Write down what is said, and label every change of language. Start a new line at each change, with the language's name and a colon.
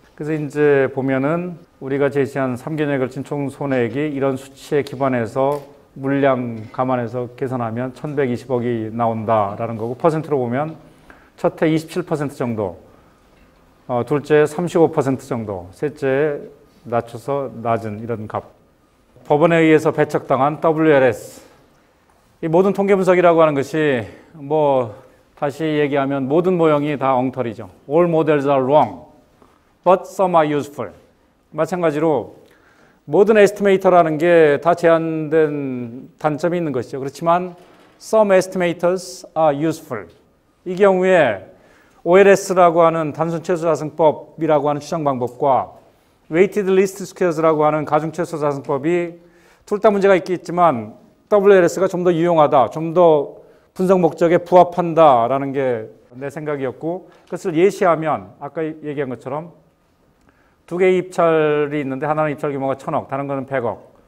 Korean: 그래서 이제 보면은 우리가 제시한 3개년에 걸친 총 손해액이 이런 수치에 기반해서 물량 감안해서 계산하면 1,120억이 나온다라는 거고 퍼센트로 보면 첫해 27% 정도, 둘째 35% 정도, 셋째 낮춰서 낮은 이런 값. 법원에 의해서 배척당한 WLS. 이 모든 통계 분석이라고 하는 것이 뭐 다시 얘기하면 모든 모형이 다 엉터리죠.
English: All models are wrong, but some are useful.
Korean: 마찬가지로 모든 에스티메이터라는 게 다 제한된 단점이 있는 것이죠. 그렇지만
English: some estimators are useful.
Korean: 이 경우에 OLS라고 하는 단순 최소 자승법이라고 하는 추정 방법과 weighted least squares라고 하는 가중 최소 자승법이 둘 다 문제가 있겠지만 WLS가 좀 더 유용하다, 좀 더 분석 목적에 부합한다라는 게 내 생각이었고 그것을 예시하면 아까 얘기한 것처럼 두 개의 입찰이 있는데 하나는 입찰 규모가 1,000억, 다른 거는 100억.